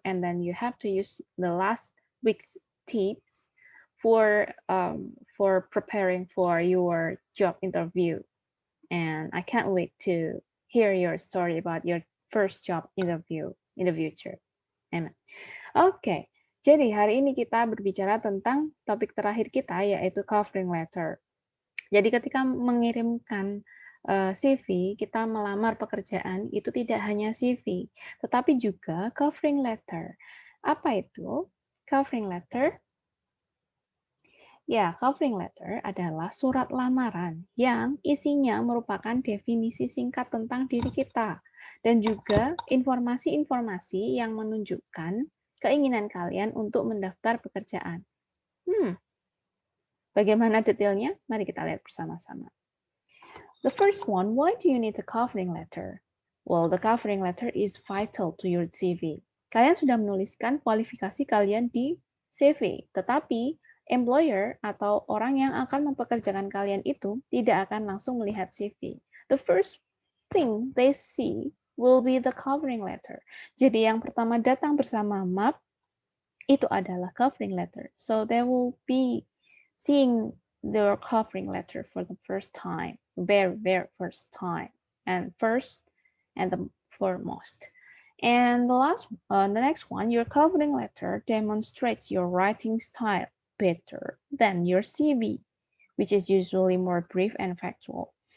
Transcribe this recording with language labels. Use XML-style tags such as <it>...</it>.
<en>And then you have to use the last week's tips for preparing for your job interview. And I can't wait to hear your story about your first job interview in the future. Amen.</en> <id>Oke, jadi hari ini kita berbicara tentang topik terakhir kita, yaitu covering letter. Jadi ketika mengirimkan CV, kita melamar pekerjaan, itu tidak hanya CV, tetapi juga covering letter. Apa itu covering letter? Ya, covering letter adalah surat lamaran yang isinya merupakan definisi singkat tentang diri kita dan juga informasi-informasi yang menunjukkan keinginan kalian untuk mendaftar pekerjaan. Bagaimana detailnya? Mari kita lihat bersama-sama.</id> <en>The first one, why do you need a covering letter? Well, the covering letter is vital to your CV.</en> <id>Kalian sudah menuliskan kualifikasi kalian di CV, tetapi employer atau orang yang akan mempekerjakan kalian itu tidak akan langsung melihat CV.</id> <en>The first thing they see will be the covering letter.</en> <id>Jadi yang pertama datang bersama map itu adalah covering letter.</id> <en>So they will be seeing their covering letter for the first time, very first time, and first and the foremost. And the next one, your covering letter demonstrates your writing style better than your CV, which is usually more brief and factual.</en>